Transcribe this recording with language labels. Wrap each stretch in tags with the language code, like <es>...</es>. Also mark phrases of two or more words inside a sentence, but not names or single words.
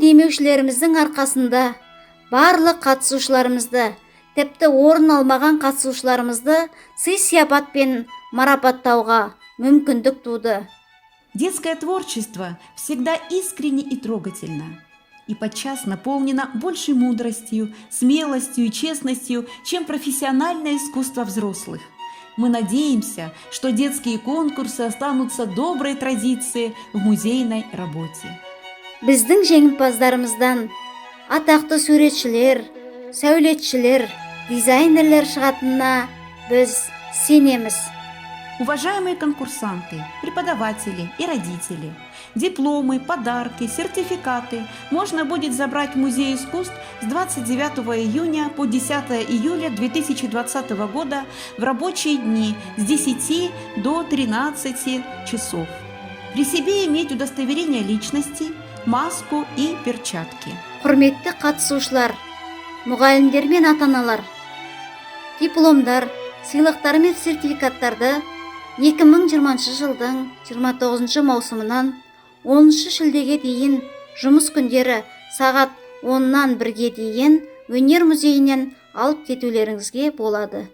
<kk>демеушілеріміздің арқасында барлық қатысушыларымызды, тіпті орын алмаған қатысушыларымызды сый-сияпатпен марапаттауға мүмкіндік туды.</kk> <ru>Детское творчество всегда искренне и трогательно, и подчас наполнено большей мудростью, смелостью и честностью, чем профессиональное искусство взрослых. Мы надеемся, что детские конкурсы останутся доброй традицией в музейной работе.</ru> <kk>Біздің жеңімпаздарымыздан атақты суретшілер, сәулетшілер, дизайнерлер шығатынына біз сенеміз.</kk> <ru>Уважаемые конкурсанты, преподаватели и родители, дипломы, подарки, сертификаты можно будет забрать в Музее искусств с 29 июня по 10 июля 2020 года в рабочие дни с 10 до 13 часов. При себе иметь удостоверение личности, маску и перчатки.</ru> <kk>Құрметті қатысушылар, мұғалімдер мен ата-аналар, дипломдар, сыйлықтар мен сертификаттарды 2020 жылдың 29 маусымынан 10 шілдеге дейін жұмыс күндері сағат 10-нан 1-ге дейін өнер музейінен алып кетулеріңізге болады.</kk>